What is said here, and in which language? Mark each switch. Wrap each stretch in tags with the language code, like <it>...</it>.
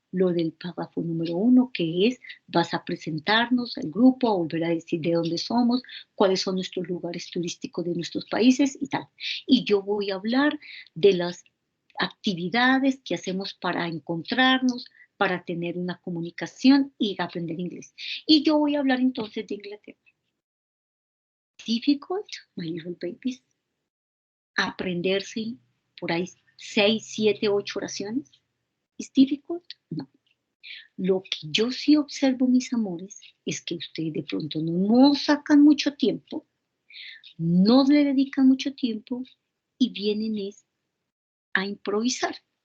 <es>lo del párrafo número 1, que es, vas a presentarnos al grupo, a volver a decir de dónde somos, cuáles son nuestros lugares turísticos de nuestros países y tal. Y yo voy a hablar de las actividades que hacemos para encontrarnos, para tener una comunicación y aprender inglés. Y yo voy a hablar entonces de Inglaterra.</es> <en>Difficult, my little babies.</en> <es>Aprenderse por ahí 6, 7, 8 oraciones. ¿Es difficult? No. Lo que yo sí observo, mis amores, es que ustedes de pronto no sacan mucho tiempo, no le dedican mucho tiempo y vienen a improvisar.</es>